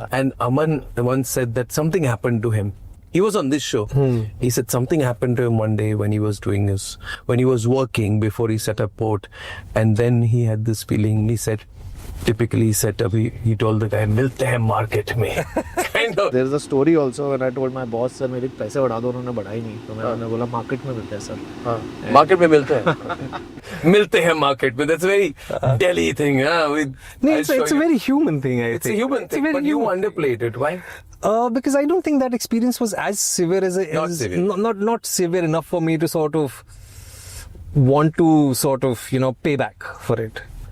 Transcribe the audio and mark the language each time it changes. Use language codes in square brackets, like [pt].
[en] And Aman once said that something happened to him. He was on this show. He said something happened to him one day when he was working before he set up port, and then he had this feeling. He said, typically he told the guy, [hi] "Milte hain market mein." [en] Kind of. There's a story also when I told my boss, sir, [hi] मेरे पैसे बढ़ा दो, उन्होंने बढ़ाई नहीं, तो मैंने बोला मार्केट में मिलते हैं सर. Market में मिलते हैं. मिलते हैं market में. [en] That's a very Delhi thing, it's a very human thing. It's a human thing, but you underplayed it. Why? Because I don't think that experience was as severe as not severe enough for me to sort of want to sort of pay back for it.